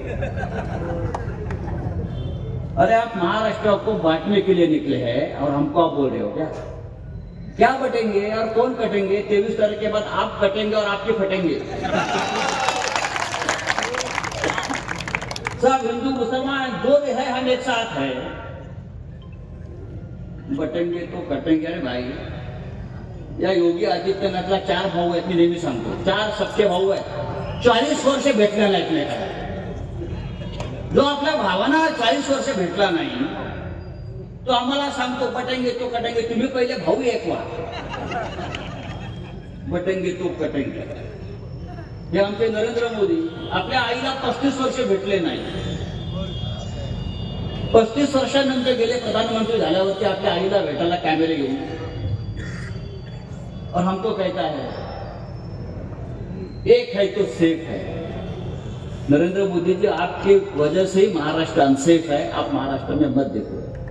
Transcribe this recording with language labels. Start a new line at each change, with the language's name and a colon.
Hindi: अरे आप महाराष्ट्र को बांटने के लिए निकले हैं और हमको आप बोल रहे हो क्या बटेंगे और कौन कटेंगे? 23 तारीख के बाद आप कटेंगे और आपके फटेंगे. सब हिंदू मुसलमान जो भी है हम एक साथ है. बटेंगे तो कटेंगे.
Marathi: अरे भाई, या योगी आदित्यनाथला 4 भाऊ आहेत. मी नेहमी सांगतो 4 सख्खे भाऊ आहेत. 40 वर्ष भेटला नाही एकमेकाला. जो आपल्या भावांना 40 वर्ष भेटला नाही तो आम्हाला सांगतो
Hindi: बटेंगे तो कटेंगे.
Marathi: तुम्ही पहिले भाऊ एक व्हा.
Hindi: बटेंगे तो कटेंगे.
Marathi: हे आमचे नरेंद्र मोदी आपल्या आईला 35 वर्ष भेटले नाही. 35 वर्षानंतर गेले प्रधानमंत्री झाल्यावरती आपल्या आईला भेटायला कॅमेरे घेऊन.
Hindi: और हमको कहता है एक है तो सेफ है. नरेंद्र मोदी जी, आपकी वजह से ही महाराष्ट्र अनसेफ है. आप महाराष्ट्र में मत देखो.